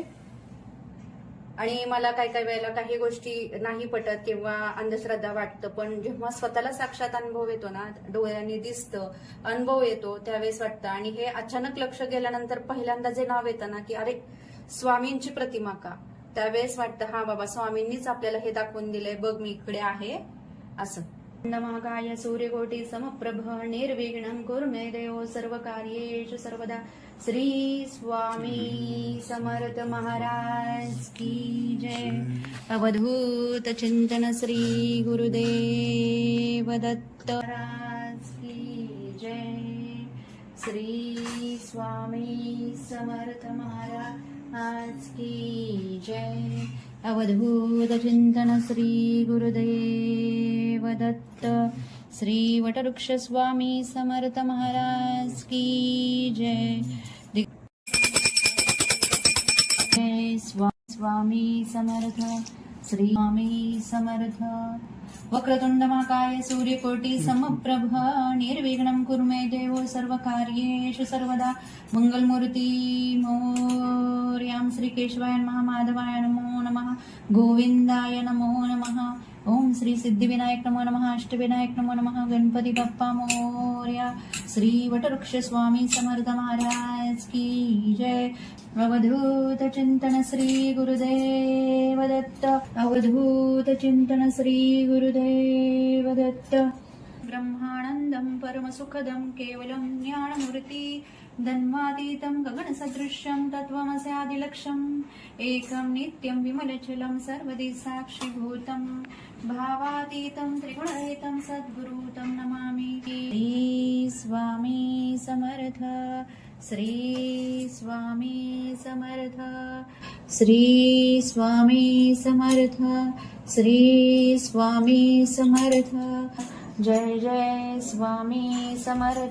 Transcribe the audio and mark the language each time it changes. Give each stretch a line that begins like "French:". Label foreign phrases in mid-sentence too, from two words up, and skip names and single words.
Marathi: आणि मला काही वेळेला काही गोष्टी नाही पटत किंवा अंधश्रद्धा वाटतं, पण जेव्हा स्वतःला साक्षात अनुभव येतो ना, डोळ्यांनी दिसतं, अनुभव येतो, त्यावेळेस वाटतं. आणि हे अचानक लक्ष गेल्यानंतर पहिल्यांदा जे नाव येतं ना, की अरे स्वामींची प्रतिमा का, त्यावेळेस वाटतं हा बाबा स्वामींनीच आपल्याला हे दाखवून दिलंय, बघ मी इकडे आहे असं.
Sanskrit: महाकाय सूर्यकोटी समप्रभ निर्विघ्नं कुरु मे देव सर्व कार्येषु सर्वदा.
Marathi: श्री स्वामी समर्थ महाराज की जय. अवधूत चिंतन श्री गुरुदेव दत्त महाराज की जय. श्री स्वामी समर्थ महाराज की जय. अवधूत चिंतन श्री गुरुदेव दत्त. श्री वटवृक्ष स्वामी समर्थ महाराज की जय. स्वामी समर्थ. श्री स्वामी समर्थ.
Sanskrit: वक्रतुंड महाकाय सूर्यकोटी समप्रभ निर्विघ्नं कुरु मे देव सर्व कार्येषु सर्वदा.
Marathi: मंगलमूर्ती मोरयां.
Sanskrit: श्री केशवाय नमः. माधवाय नमो नमः. गोविंदाय नमो नमः. ओम श्री सिद्धिविनायक नमो नमः. अष्टविनायक नमो नमः.
Marathi: गणपती बाप्पा मोरया. श्री वटवृक्ष स्वामी समर्थ महाराज की जय. अवधूत चिंतन श्री गुरुदेव दत्त. अवधूत चिंतन श्री गुरुदेव दत्त.
Sanskrit: ब्रह्मानंदं परमसुखदं केवलं ज्ञानमूर्ति धन्वातीतं गगनसदृश्यं तत्त्वमस्यादिलक्ष्यम् एकं नित्यं विमलचलं सर्वदि साक्षिभूतं भावातीतं त्रिगुणरहितं सद्गुरुतं नमामि.
Marathi: श्री स्वामी समर्थ. श्री स्वामी समर्थ. श्री स्वामी समर्थ. श्री स्वामी समर्थ. जय जय स्वामी समर्थ.